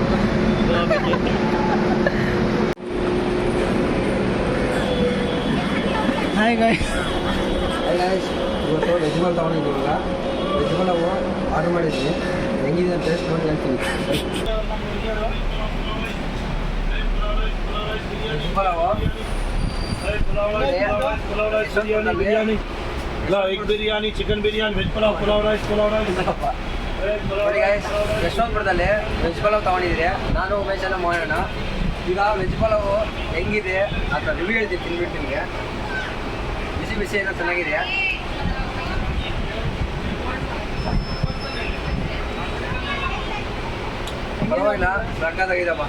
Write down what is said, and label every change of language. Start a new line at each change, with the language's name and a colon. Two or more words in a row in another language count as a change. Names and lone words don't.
English: hi guys,
Kannada: ಇವತ್ತು
English: veg meal
Kannada: ತೊಗೊಂಡಿದ್ದೀವಿ. ಇವಾಗ
English: veg meal
Kannada: ಆರ್ಡರ್ ಮಾಡಿದ್ವಿ. ಹೆಂಗಿದೆ ಅಂತ ಟೇಸ್ಟ್ ನೋಡಿ ಹೇಳ್ತೀನಿ. ವೆಜ್ ಪಲಾವು
English: biryani, egg biryani, chicken biryani, veg pulao, pulao rice.
Kannada: ನೋಡಿ ಗೈಸ್, ಯಶವಂತಪುರದಲ್ಲಿ ವೆಜ್ ಪಲಾವ್ ತೊಗೊಂಡಿದ್ದೀರಿ. ನಾನು ಉಮೇಶ್ ಎಲ್ಲ ಮಾಡೋಣ. ಈಗ ವೆಜ್ ಪಲಾವು ಹೆಂಗಿದೆ ಅಂತ ರಿವ್ಯೂ ಹೇಳ್ತೀನಿ, ತಿನ್ಬಿಟ್ಟು ನಿಮಗೆ. ಬಿಸಿ ಬಿಸಿ ಏನೋ ಚೆನ್ನಾಗಿದೆ. ಪರವಾಗಿಲ್ಲ, ಸಕ್ಕತ್ತಾಗಿದೆಪ್ಪ.